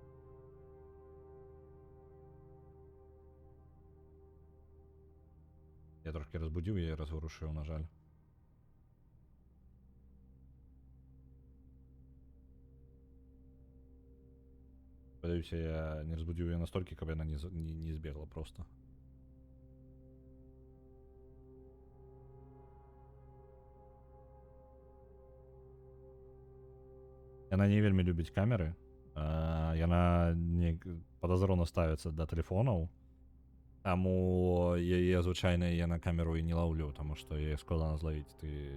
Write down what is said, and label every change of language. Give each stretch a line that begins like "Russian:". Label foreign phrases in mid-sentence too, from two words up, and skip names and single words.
Ukrainian: Я трошки розбудив, я її розворушив, на жаль. Сподіваюся, я не розбудив її настільки, щоб вона не збігла просто.
Belarusian: Яна не вельмі любіць камеры. Яна не падазрона ставіцца да тэлефонаў. Таму яе звычайна я на камеру і не лаўлю, таму што яе складана злавіць.